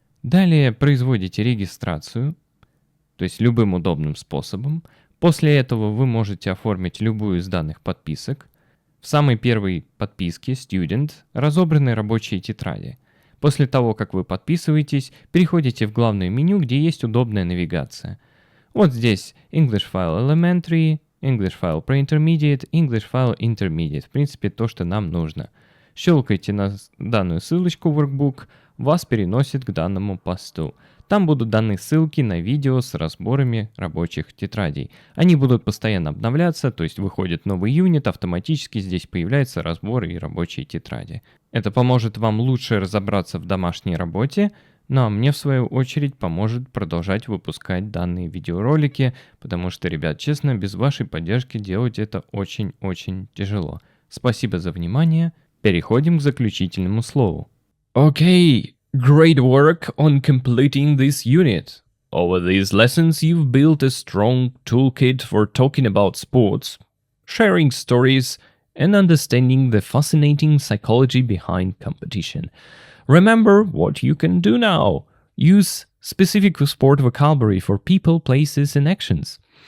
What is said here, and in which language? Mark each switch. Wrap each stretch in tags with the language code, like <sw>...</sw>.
<ru>Далее производите регистрацию, то есть любым удобным способом. После этого вы можете оформить любую из данных подписок. В самой первой подписке Student разобраны рабочие тетради. После того, как вы подписываетесь, переходите в главное меню, где есть удобная навигация. Вот здесь English File Elementary, English File Pre-Intermediate, English File Intermediate. В принципе, то, что нам нужно. Щелкайте на данную ссылочку Workbook, вас переносит к данному посту. Там будут даны ссылки на видео с разборами рабочих тетрадей. Они будут постоянно обновляться, то есть выходит новый юнит, автоматически здесь появляются разборы и рабочие тетради. Это поможет вам лучше разобраться в домашней работе, ну а мне в свою очередь поможет продолжать выпускать данные видеоролики, потому что, ребят, честно, без вашей поддержки делать это очень-очень тяжело. Спасибо за внимание. Переходим к заключительному слову.</ru> <en>Okay. Great work on completing this unit. Over these lessons, you've built a strong toolkit for talking about sports, sharing stories, and understanding the fascinating psychology behind competition. Remember what you can do now. Use specific sport vocabulary for people, places, and actions.</en>